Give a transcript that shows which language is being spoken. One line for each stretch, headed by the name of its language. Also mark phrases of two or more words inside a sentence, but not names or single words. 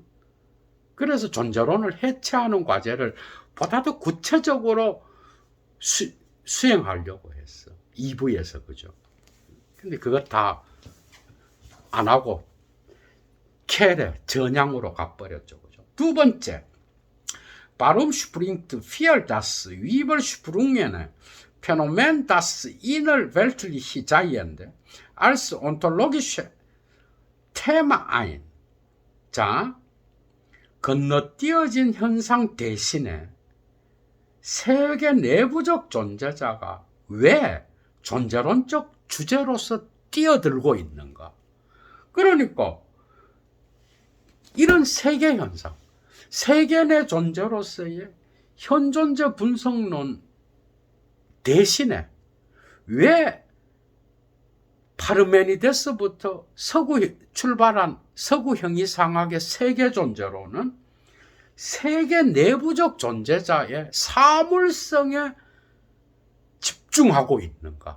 Korean: 그래서 존재론을 해체하는 과제를 보다 더 구체적으로 수행하려고 했어. 2부에서. 그죠? 근데 그거 다 안 하고 켈에 전향으로 가버렸죠. 그죠? 두 번째,
German: Warum springt für das Übersprungene Phänomen das innerweltliche Seiende als ontologische Thema ein?
Korean: 자, 건너뛰어진 현상 대신에 세계 내부적 존재자가 왜 존재론적 주제로서 뛰어들고 있는가? 그러니까 이런 세계 현상, 세계 내 존재로서의 현존재 분석론 대신에 왜 파르메니데스부터 출발한 서구 형이상학의 세계 존재로는 세계 내부적 존재자의 사물성에 집중하고 있는가?